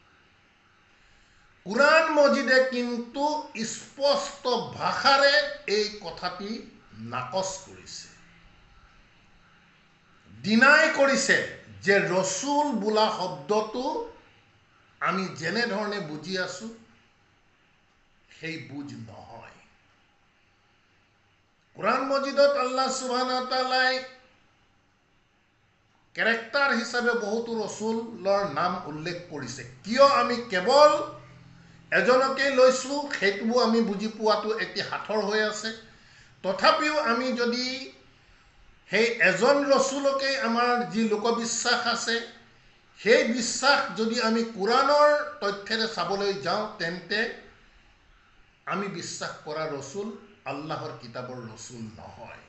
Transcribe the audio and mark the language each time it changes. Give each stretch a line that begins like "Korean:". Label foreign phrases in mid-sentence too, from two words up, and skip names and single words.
Assamese: কোৰআন মজিদে কিন্তু স্পষ্ট ভাষাৰে এই কথাটি নাকচ কৰিছে, ডিনাই কৰিছে যে ৰসুল বোলা শব্দটো আমি যেনেধৰণে বুজি আছোঁ সেই বুজ নহয়। কোৰআন মজিদত
Arabic: الله سبحانه وتعالى
Assamese: কেৰেক্টাৰ হিচাপে বহুতো ৰসুলৰ নাম উল্লেখ কৰিছে। কিয় আমি কেৱল এজনকেই লৈছোঁ সেইটোও আমি বুজি পোৱাটো এটি হাথৰ হৈ আছে। তথাপিও আমি যদি সেই এজন ৰসুলকেই আমাৰ যি লোকবিশ্বাস আছে, সেই বিশ্বাস যদি আমি কোৰআনৰ তথ্যেৰে চাবলৈ যাওঁ তেন্তে আমি বিশ্বাস কৰা ৰসুল আল্লাহৰ কিতাপৰ ৰসুল নহয়।